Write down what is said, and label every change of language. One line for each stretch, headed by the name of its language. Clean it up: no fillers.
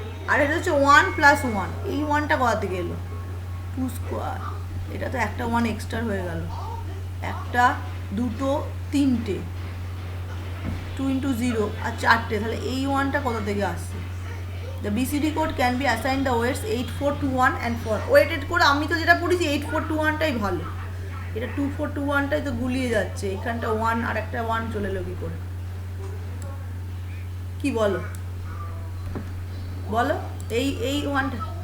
Bangla: আর এটা হচ্ছে 1 plus 1, এই 1টা কোথা থেকে এলো, 2 স্কোয়ার, এটা তো একটা 1 এক্সট্রা হয়ে গেল, একটা, দুটো, তিনটে, 2 into 0 আর 4টে, তাহলে এই 1টা কোথা থেকে আসছে।
English: The BCD code can be assigned the weights 8421 and 4.
Bangla: Weighted code আমি তো যেটা পড়েছি 8421টাই ভালো, এটা 2421টাই তো গুলিয়ে যাচ্ছে, এখানটা 1 আর একটা 1 চলে এলো কি করে, কি বলো বলো, এই 1টা,